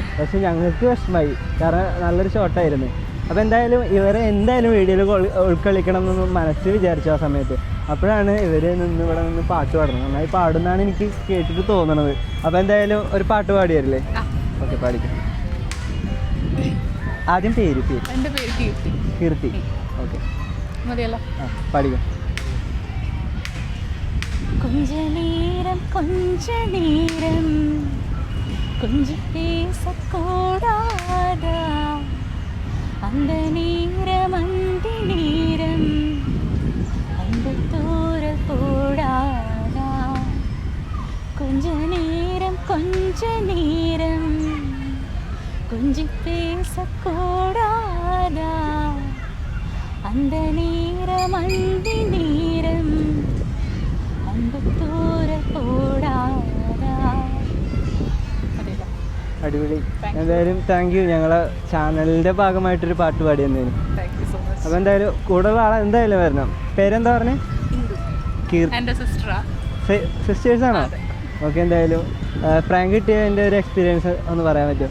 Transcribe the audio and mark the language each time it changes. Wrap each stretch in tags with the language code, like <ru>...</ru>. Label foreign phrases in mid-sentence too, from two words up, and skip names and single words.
<ml>പക്ഷെ ഞങ്ങൾക്ക് വിഷമമായി, കാരണം നല്ലൊരു ഷോട്ടായിരുന്നു. അപ്പോൾ എന്തായാലും ഇവരെ എന്തായാലും വീഡിയോയിൽ ഉൾക്കൊള്ളിക്കണം എന്നൊന്ന് മനസ്സിൽ വിചാരിച്ചു ആ സമയത്ത്. അപ്പോഴാണ് ഇവർ ഇവിടെ നിന്ന് പാട്ട് പാടുന്നത്. നന്നായി പാടുന്നതാണ് എനിക്ക് കേട്ടിട്ട് തോന്നണത്. അപ്പോൾ എന്തായാലും ഒരു പാട്ട് പാടിയല്ലേ? ഓക്കെ, പാടിക്കാം. ആദ്യം പേര് എൻ്റെ പേര് കീർത്തി. കീർത്തി. ഓക്കെ, മതിയല്ലോ. പാടിക്കോ.</ml> <ta>கொஞ்ச நேரம் கொஞ்சம் பேசக்கூடாதா, அந்த நேரம் அந்த தூரல் போடாதா. கொஞ்ச நேரம் கொஞ்சம் பேசக்கூடாதா, அந்த நேரம் அந்த தூரல் போடாதா.</ta> <ml>അടിപൊളി. എന്തായാലും</ml> <en>thank you.</en> <ml>ഞങ്ങളെ ചാനലിന്റെ ഭാഗമായിട്ടൊരു പാട്ട് പാടി തന്നേന്. അപ്പൊ എന്തായാലും കൂടുതൽ ആളെ എന്തായാലും വരണം. പേരെന്താ പറഞ്ഞേ? എൻ്റെ സിസ്റ്ററാ. സിസ്റ്റേഴ്സ് ആണോ? ഓക്കെ. എന്തായാലും പ്രാങ്ക് കിട്ടിയതിൻ്റെ ഒരു എക്സ്പീരിയൻസ് ഒന്ന് പറയാൻ പറ്റുമോ?</ml>